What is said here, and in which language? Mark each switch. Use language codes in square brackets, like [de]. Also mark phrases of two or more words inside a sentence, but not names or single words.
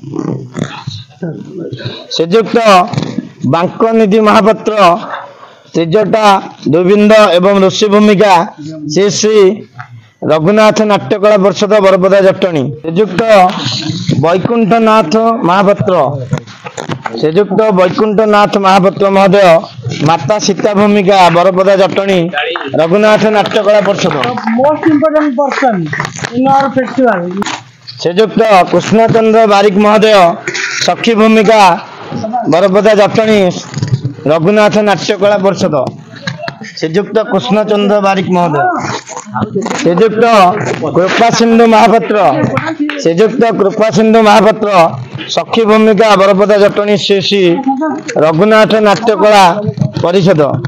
[or] ଶ୍ରୀଯୁକ୍ତ ବାଙ୍କନିଧି ମହାପାତ୍ର ତ୍ରିଜଟା ଦୁବିନ୍ଦ ଏବଂ ଋଷି ଭୂମିକା ଶ୍ରୀ ଶ୍ରୀ ରଘୁନାଥ ନାଟ୍ୟକଳା ପରିଷଦ ବରପଦା ଜଟଣୀ, ଶ୍ରୀଯୁକ୍ତ ବୈକୁଣ୍ଠନାଥ ମହାପାତ୍ର ଶ୍ରୀଯୁକ୍ତ ବୈକୁଣ୍ଠନାଥ ମହାପାତ୍ର ମହୋଦୟ ମାତା ସୀତା ଭୂମିକା ବରପଦା ଜଟଣୀ ରଘୁନାଥ ନାଟ୍ୟକଳା ପରିଷଦ, [en] most important person in our festival. [or] ଶ୍ରୀଯୁକ୍ତ କୃଷ୍ଣଚନ୍ଦ୍ର ବାରିକ ମହୋଦୟ ସଖୀ ଭୂମିକା ବରପଦା ଜଟଣୀ ରଘୁନାଥ ନାଟ୍ୟକଳା ପରିଷଦ, ଶ୍ରୀଯୁକ୍ତ କୃଷ୍ଣଚନ୍ଦ୍ର ବାରିକ ମହୋଦୟ, ଶ୍ରୀଯୁକ୍ତ କୃପାସିନ୍ଧୁ ମହାପାତ୍ର ଶ୍ରୀଯୁକ୍ତ କୃପାସିନ୍ଧୁ ମହାପାତ୍ର ସଖୀ ଭୂମିକା ବରପଦା ଜଟଣୀ ଶ୍ରୀ ଶ୍ରୀ ରଘୁନାଥ ନାଟ୍ୟକଳା ପରିଷଦ,